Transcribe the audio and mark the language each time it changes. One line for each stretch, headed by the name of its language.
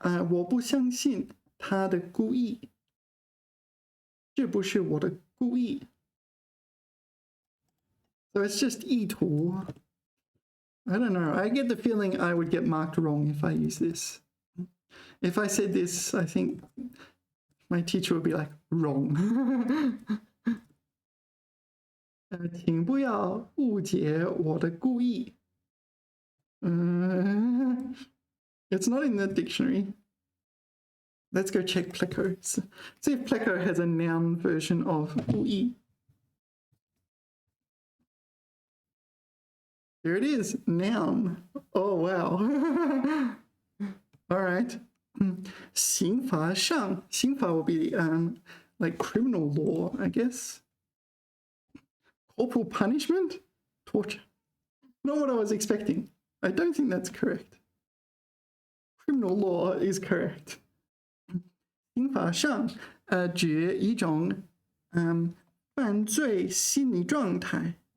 Chinese: 我不相信他的故意，这不是我的故意。
English: So it's just 意图。 I don't know. I get the feeling I would get marked wrong if I use this. If I said this, I think my teacher would be like, wrong.
Chinese: 请不要误解我的故意。
English: It's not in the dictionary. Let's go check Pleco. See if Pleco has a noun version of 故意. Here it is, noun. Oh, wow. All right.
Chinese: 刑法上,
English: 刑法will be like criminal law, I guess. Corporal punishment? Torture. Not what I was expecting. I don't think that's correct. Criminal law is correct.
Chinese: 刑法上指一种犯罪心理状态.